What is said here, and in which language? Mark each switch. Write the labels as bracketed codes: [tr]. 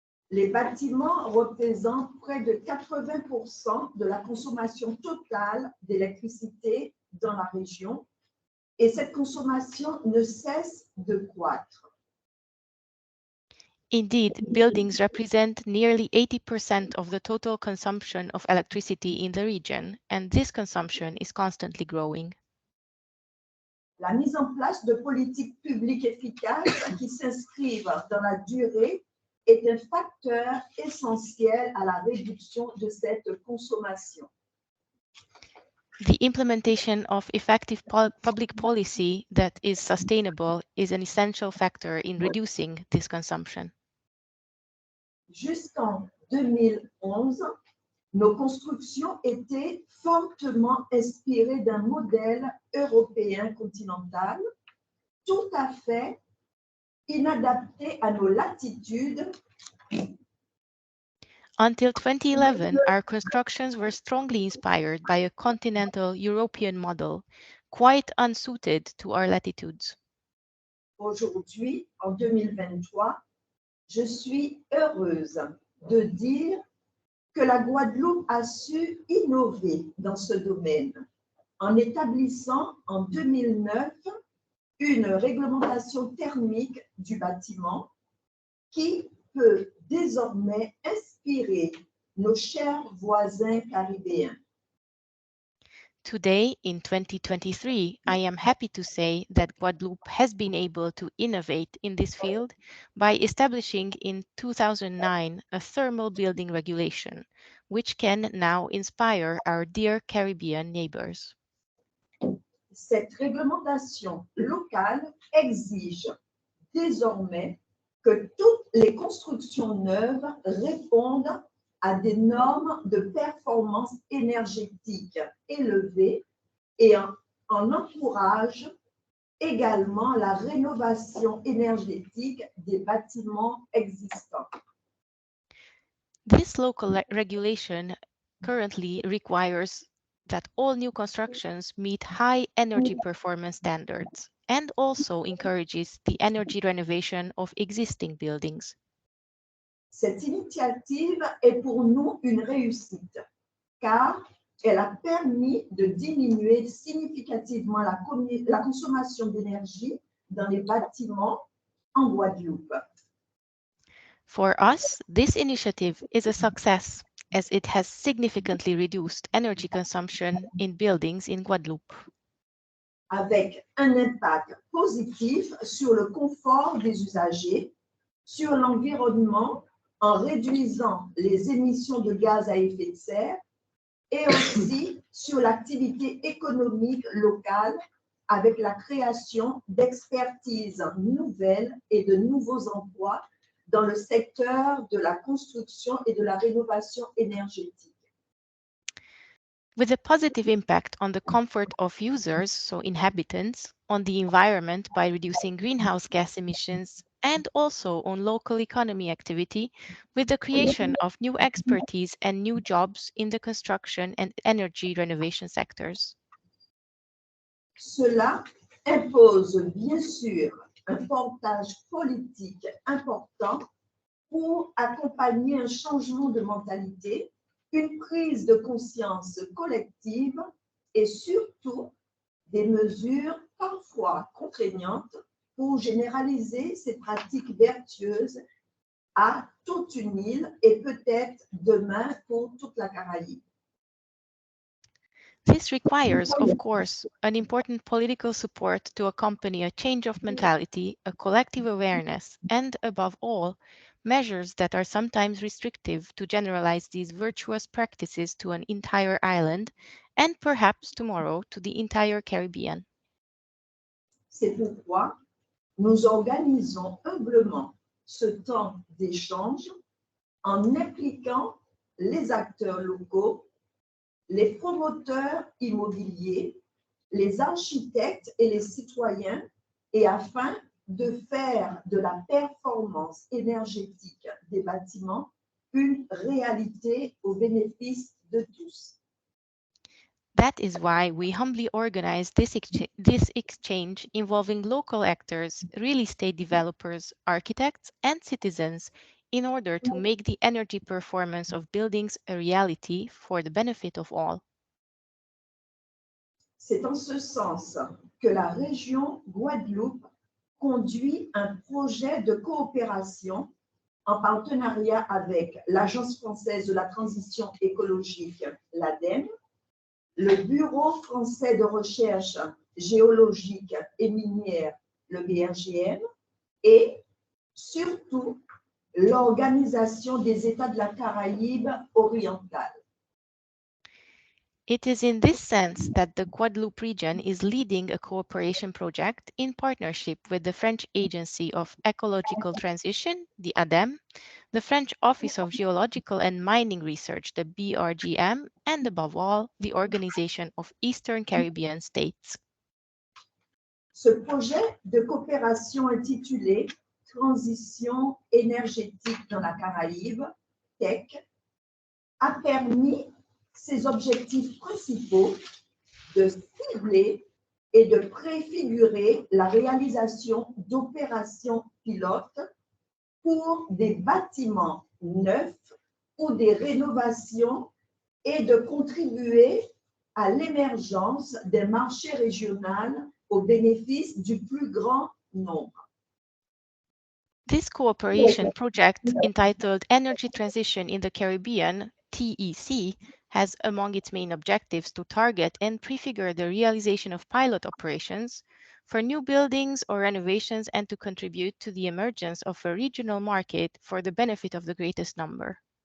[fr] Les bâtiments représentent près de 80% de la consommation totale d'électricité dans la région et cette consommation ne cesse de croître. [en] Indeed, buildings represent nearly 80% of the total consumption of electricity in the region, and this consumption is constantly growing. [fr] La mise en place de politiques publiques efficaces qui s'inscrivent dans la durée est un facteur essentiel à la réduction de cette consommation. [en] The implementation of effective public policy that is sustainable is an essential factor in reducing this consumption. [fr] Jusqu'en 2011, nos constructions étaient fortement inspirées d'un modèle européen continental, tout à fait inadapté à nos latitudes. [en] Until 2011, our constructions were strongly inspired by a continental European model, quite unsuited to our latitudes. [fr] Aujourd'hui, en 2023, je suis heureuse de dire que la Guadeloupe a su innover dans ce domaine en établissant en 2009 une réglementation thermique du bâtiment qui peut désormais inspirer nos chers voisins caribéens. [en] Today, in 2023, I am happy to say that Guadeloupe has been able to innovate in this field by establishing in 2009 a thermal building regulation, which can now inspire our dear Caribbean neighbors. [fr] Cette réglementation locale exige désormais que toutes les constructions neuves répondent à des normes de performance énergétique élevées et en encourage également la rénovation énergétique des bâtiments existants. [en] This local regulation currently requires that all new constructions meet high energy performance standards and also encourages the energy renovation of existing buildings. [fr] Cette initiative est pour nous une réussite, car elle a permis de diminuer significativement la consommation d'énergie dans les bâtiments en Guadeloupe. [en] For us, this initiative is a success as it has significantly reduced energy consumption in buildings in Guadeloupe. [fr] Avec un impact positif sur le confort des usagers, sur l'environnement, en réduisant les émissions de gaz à effet de serre et aussi sur l'activité économique locale avec la création d'expertises nouvelles et de nouveaux emplois dans le secteur de la construction et de la rénovation énergétique. [en] With a positive impact on the comfort of users, so inhabitants, on the environment by reducing greenhouse gas emissions, and also on local economy activity with the creation of new expertise and new jobs in the construction and energy renovation sectors. [fr] Cela impose bien sûr un portage politique important pour accompagner un changement de mentalité, une prise de conscience collective et surtout des mesures parfois contraignantes pour généraliser ces pratiques vertueuses à toute une île et peut-être demain pour toute la Caraïbe. [en] This requires, of course, an important political support to accompany a change of mentality, a collective awareness, and above all, measures that are sometimes restrictive to generalize these virtuous practices to an entire island and perhaps tomorrow to the entire Caribbean. [fr] C'est pourquoi nous organisons humblement ce temps d'échange en impliquant les acteurs locaux, les promoteurs immobiliers, les architectes et les citoyens, et afin de faire de la performance énergétique des bâtiments une réalité au bénéfice de tous. [en] That is why we humbly organize this exchange involving local actors, real estate developers, architects, and citizens in order to make the energy performance of buildings a reality for the benefit of all. [fr] C'est en ce sens que la région Guadeloupe conduit un projet de coopération en partenariat avec l'Agence française de la transition écologique, l'ADEME, le Bureau français de recherche géologique et minière, le BRGM, et surtout l'Organisation des États de la Caraïbe orientale. [en] It is in this sense that the Guadeloupe region is leading a cooperation project in partnership with the French Agency of Ecological Transition, the ADEME, the French Office of Geological and Mining Research, the BRGM, and above all, the Organization of Eastern Caribbean States. [fr] Ce projet de coopération intitulé Transition énergétique dans la Caraïbe, TEC, a permis ses objectifs principaux de cibler et de préfigurer la réalisation d'opérations pilotes pour des bâtiments neufs ou des rénovations et de contribuer à l'émergence des marchés régionaux au bénéfice du plus grand nombre. [en] This cooperation project, entitled Energy Transition in the Caribbean, TEC, has among its main objectives to target and prefigure the realization of pilot operations for new buildings or renovations and to contribute to the emergence of a regional market for the benefit of the greatest number.